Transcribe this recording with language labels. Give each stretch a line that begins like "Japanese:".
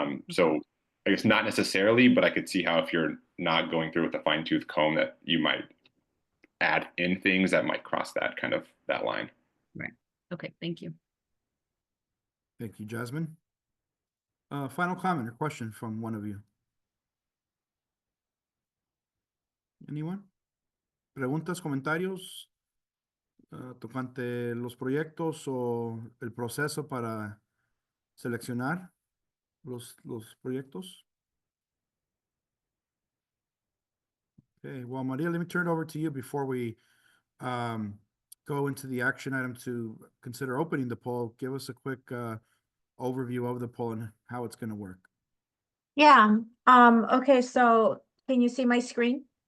English: So I guess not necessarily, but I could see how if you're not going through with a fine tooth comb, that you might add in things that might cross that line. Right. Okay. Thank you. Thank you, Jasmine. Final comment or question from one of you? Anyone?
Spanish: Preguntas, comentarios tocante los proyectos o el proceso para seleccionar los proyectos?
English: Okay, well, Maria, let me turn it over to you before we go into the action item to consider opening the poll. Give us a quick overview of the poll and how it's going to work. Yeah. Okay, so can you see my screen?